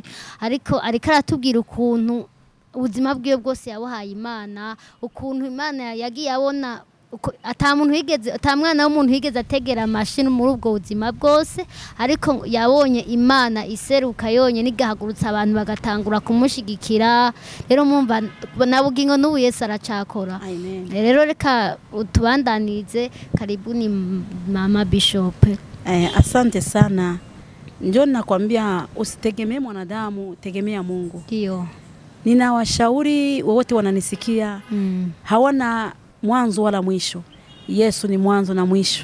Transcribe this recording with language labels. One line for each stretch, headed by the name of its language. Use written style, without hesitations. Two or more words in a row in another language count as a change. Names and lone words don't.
Rundi: Ariko aratubwira ukuntu ubuzima bwiwe bwose yabuhaye Imana, ukuntu Imana yagiye abona atamwana w'umuntu higeze ategera mashini muri ubwo buzima bwose, ariko yabonye Imana iseruka yonye nigahagurutsa abantu bagatangura kumushigikira. Rero mumva nabugingo n'ubu Yesu aracakora. Rero reka utubandanize.
Swahili: Karibu ni Mama Bishop. Asante sana. Njoo nakwambia usitegemee mwanadamu, tegemea Mungu. Ndio. Ninawashauri wote wananisikia, hawana mwanzo wala mwisho. Yesu ni mwanzo na mwisho.